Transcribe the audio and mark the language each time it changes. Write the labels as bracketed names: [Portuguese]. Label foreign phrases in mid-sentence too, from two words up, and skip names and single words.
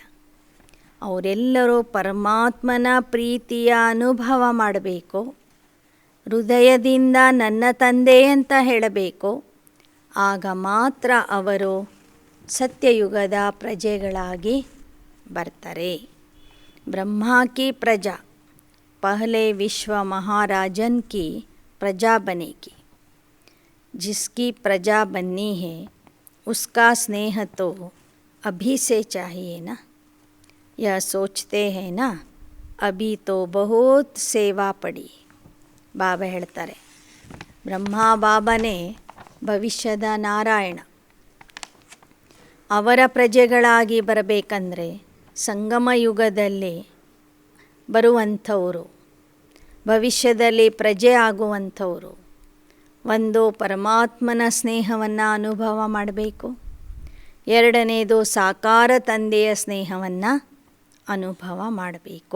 [Kannada] ಅವರೆಲ್ಲರೂ ಪರಮಾತ್ಮನ ಪ್ರೀತಿಯ ಅನುಭವ ಮಾಡಬೇಕು, ಹೃದಯದಿಂದ ನನ್ನ ತಂದೆ ಅಂತ ಹೇಳಬೇಕು. ಆಗ ಮಾತ್ರ ಅವರು ಸತ್ಯಯುಗದ ಪ್ರಜೆಗಳಾಗಿ ಬರ್ತಾರೆ. [Hindi] ब्रह्म की प्रजा पहले विश्व महाराजन की प्रजा बनेगी. जिसकी प्रजा बननी है उसका स्नेह तो अभी से चाहिए ना. यह सोचते हैं ना, अभी तो बहुत सेवा पड़ी. [Kannada] ಬಾಬಾ ಹೇಳ್ತಾರೆ, ಬ್ರಹ್ಮ ಬಾಬಾನೇ ಭವಿಷ್ಯದ ನಾರಾಯಣ. ಅವರ ಪ್ರಜೆಗಳಾಗಿ ಬರಬೇಕಂದ್ರೆ ಸಂಗಮ ಯುಗದಲ್ಲಿ ಬರುವಂಥವರು, ಭವಿಷ್ಯದಲ್ಲಿ ಪ್ರಜೆ ಆಗುವಂಥವರು ಒಂದು ಪರಮಾತ್ಮನ ಸ್ನೇಹವನ್ನು ಅನುಭವ ಮಾಡಬೇಕು, ಎರಡನೇದು ಸಾಕಾರ ತಂದೆಯ ಸ್ನೇಹವನ್ನು ಅನುಭವ ಮಾಡಬೇಕು.